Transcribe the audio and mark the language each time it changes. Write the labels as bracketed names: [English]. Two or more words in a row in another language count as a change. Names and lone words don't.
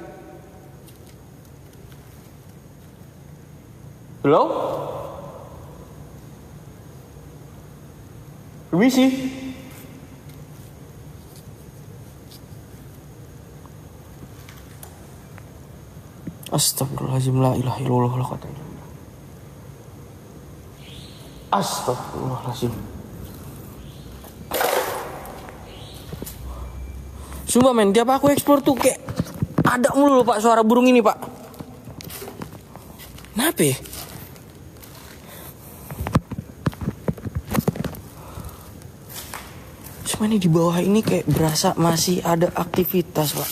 [English] Hello? [Indonesian] Permisi. [Arabic] أستغفر الله العظيم, لا إله إلا الله، لا قوة إلا بالله. أستغفر الله العظيم. [Indonesian] Sumpah men, tiap aku explore tuh kayak ada mulu loh Pak suara burung ini Pak. Kenapa ya? Cuma ini di bawah ini kayak berasa masih ada aktivitas Pak.